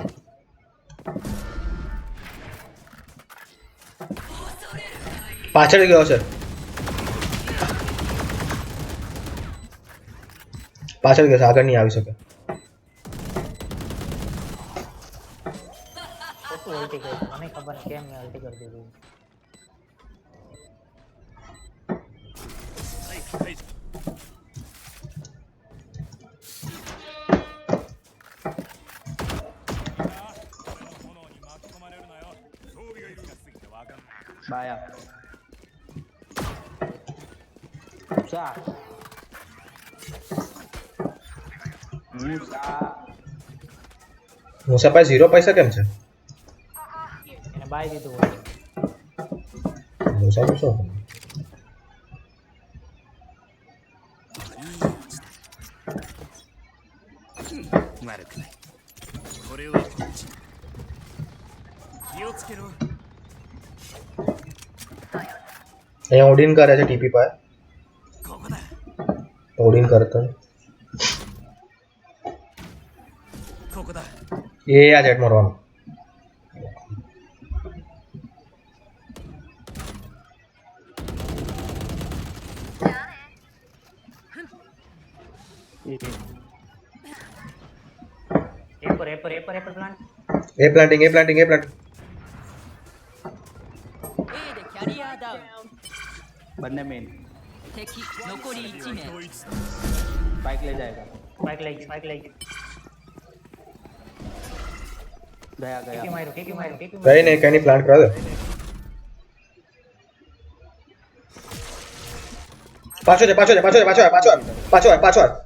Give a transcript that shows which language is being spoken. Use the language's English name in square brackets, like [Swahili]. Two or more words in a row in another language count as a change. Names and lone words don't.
[Gujarati] પાછળ ગયો છે. પાછળ ગયો છે. આગળ નહીં આવી શકે. ખોટું ઉલટી કરી મને ખબર નહીં કેમ મેં ઉલટી કરી દીધી [Japanese] はいはい બાયા સા [Gujarati] મુસા પાસે 0 પૈસા કેમ છે? એને બાય દીધું હોય મુસા તો શું? [Japanese] 悪くないこれはこっち気をつけろ [Gujarati] અહીંયા ઓડિન કરે છે ટીપી પર. [Japanese] ここだ [Gujarati] ઓડિન કરતો [Japanese] ここだ [Gujarati] એ આ જેટ મારવાનો. એ પર પ્લાન્ટ એ પ્લાન્ટિંગ [Japanese] A でキャリアダウン [Gujarati] બંને મેન [Japanese] 敵残り1名 [Gujarati] બાઇક લઈ જાયગા બાઈક લઈ ગયા ટીપી ગયા માર્યું ટીપી માર્યું કઈ નહીં કઈ નહીં પ્લાન્ટ કરા દે. પાછો છે પાછો છે પાછો છે પાછો આવ, પાછો આવ, પાછો આવ, પાછો આવ.